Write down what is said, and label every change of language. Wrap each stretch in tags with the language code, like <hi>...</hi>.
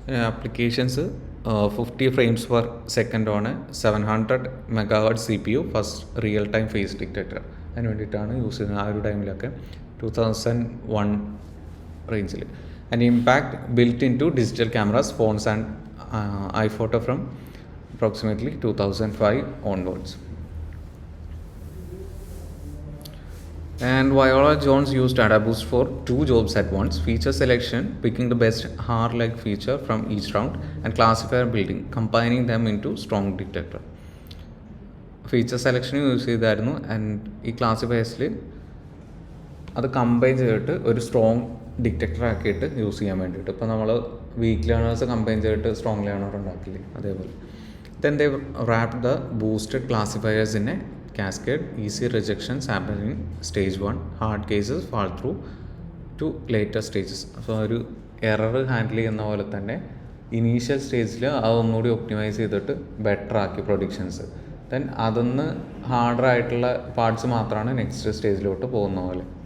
<en>Applications 50 frames per second on 700 MHz CPU first real time face detector.</en> <ml>അതിന് വേണ്ടിയിട്ടാണ് use ചെയ്യുന്നത് ആ ഒരു ടൈമിലൊക്കെ 2001 റേഞ്ചിൽ.</ml> <en>And impact built in to digital cameras, phones and iPhoto from approximately 2005 onwards. And Viola Jones used AdaBoost for 2 jobs at once: feature selection, picking the best HAR-like feature from each round, and classifier building, combining them into strong detector.</en> <ml>Feature selection use ചെയ്തായിരുന്നു. And ഈ ക്ലാസിഫയേഴ്സിൽ അത് combine ചെയ്തിട്ട് ഒരു strong detector ആക്കിയിട്ട് use ചെയ്യാൻ വേണ്ടിയിട്ട്. ഇപ്പോൾ നമ്മൾ വീക്ക് ലേണേഴ്സ് കമ്പൈൻ ചെയ്തിട്ട് സ്ട്രോങ് ലേണർ ഉണ്ടാക്കില്ലേ, അതേപോലെ.</ml> <en>Then they wrapped the boosted classifiers in a cascade. Easy rejections happen in stage 1. Hard cases fall through to later stages.</en> <ml>So ഒരു എറർ ഹാൻഡിൽ ചെയ്യുന്ന പോലെ തന്നെ ഇനീഷ്യൽ സ്റ്റേജിൽ അതൊന്നുകൂടി ഒപ്റ്റിമൈസ് ചെയ്തിട്ട് better ആക്കി predictions. Then അതൊന്ന് harder ആയിട്ടുള്ള പാർട്സ് മാത്രമാണ് നെക്സ്റ്റ് സ്റ്റേജിലോട്ട് പോകുന്ന പോലെ.</ml>